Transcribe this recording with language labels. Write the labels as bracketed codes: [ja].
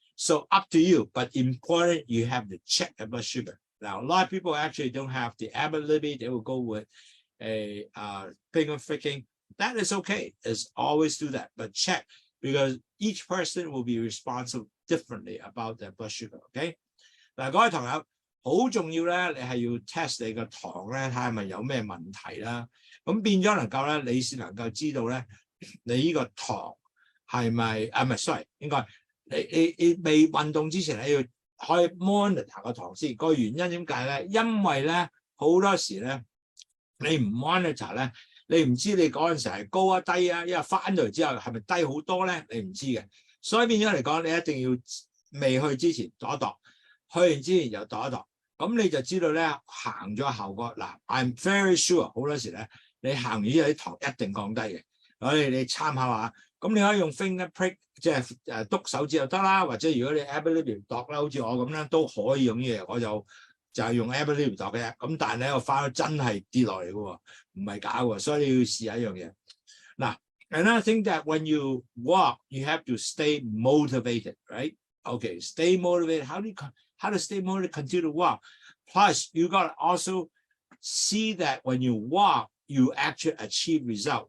[en] So up to you, but important, you have to check the blood sugar. Now, a lot of people actually don't have the Abbott Libby. They will go with a finger pricking. That is okay. It's always do that, but check, because each person will be responsible differently about their blood sugar. Okay. [yue] 嗱，各位朋友，好重要咧，你係要 test 你個糖咧，睇下係咪有咩問題啦。咁變咗能夠咧，你先能夠知道咧，你呢個糖係咪唔係 sorry， 應該你未運動之前，你要可以 monitor 個糖先。個原因點解咧？因為咧好多時咧。你唔 monitor 咧，你唔知你嗰陣時係高啊低啊，因為翻到嚟之後係咪低好多咧？你唔知嘅，所以變咗嚟講，你一定要未去之前度一度，去完之前又度一度，咁你就知道咧行咗效果。嗱 ， [en] I'm very sure [yue] 好多時咧，你行完之後啲糖一定降低嘅，所以你參考下。咁你可以用 finger prick， 即係篤手指就得啦，或者如果你 ability 度啦，好似我咁咧都可以用呢嘢，我就係用 ability 度嘅。咁但係咧，我翻到真係跌落嚟嘅喎，唔係假嘅，所以你要試下一樣嘢。 [en] 嗱 ，another thing that when you walk, you have to stay motivated, right? Okay, stay motivated. How to stay motivated? Continue to walk. Plus, you got to also see that when you walk, you actually achieve result.